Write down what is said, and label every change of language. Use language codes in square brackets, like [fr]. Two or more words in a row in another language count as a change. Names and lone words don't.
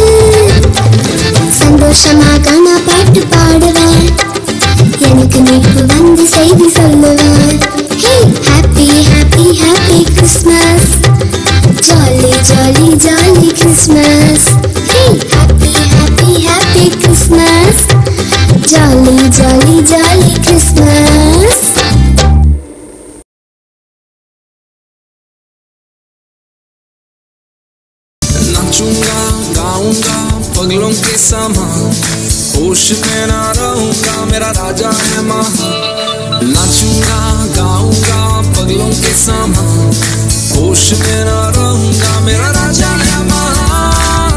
[ta] சந்தோஷமாக நான் பாட்டு பாடுவேன், எனக்கு மீட்பு வந்து செய்தி சொல்லுவேன். [en] Hey, happy happy happy Christmas, jolly jolly jolly Christmas. Hey, happy happy happy Christmas, jolly jolly jolly Christmas. [hi] नाचूंगा गाऊंगा पगलों के समान, होश में ना रहूंगा मेरा राजा है महान. नाचूंगा गाऊंगा पगलों के समान, होश में ना रहूंगा मेरा राजा है महान.